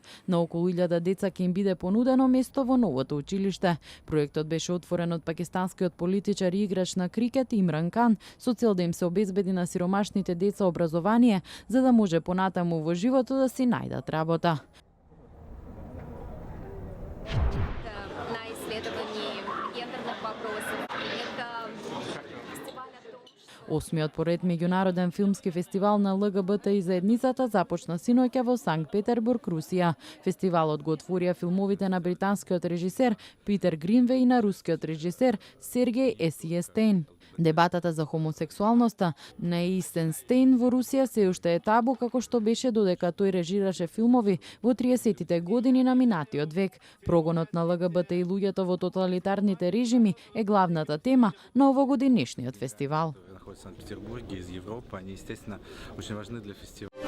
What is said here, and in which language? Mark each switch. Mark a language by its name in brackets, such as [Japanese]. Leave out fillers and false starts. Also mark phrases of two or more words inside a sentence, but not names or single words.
[Macedonian] На околу 1000 деца ќе им биде понудено место во новото училиште. Проектот беше отворен од пакистанскиот политичар и играч на крикет Имран Кан со цел да им се обезбеди на сиромашните деца образование, за да може понатаму во животот да си најдат работа. [Russian] На исследовании гендерных вопросов. Это фестиваль о том, что... [Macedonian] Осмиот поред меѓународен филмски фестивал на ЛГБТ и заедницата започна синоќа во Санкт Петербург, Русија. Фестивалот го отворија филмовите на британскиот режисер Питер Гринвеј и на рускиот режисер Сергеј Есиестейн. Дебатата за хомосексуалноста на Эйсенстейн во Русија се уште е табу, како што беше додека тој режираше филмови во 30-тите години на минатиот век. Прогонот на ЛГБТ и луѓето во тоталитарните режими е главната тема на овогодишниот фестивал. [Russian] Находятся в Санкт-Петербурге, из Европы. Они, естественно, очень важны для фестиваля.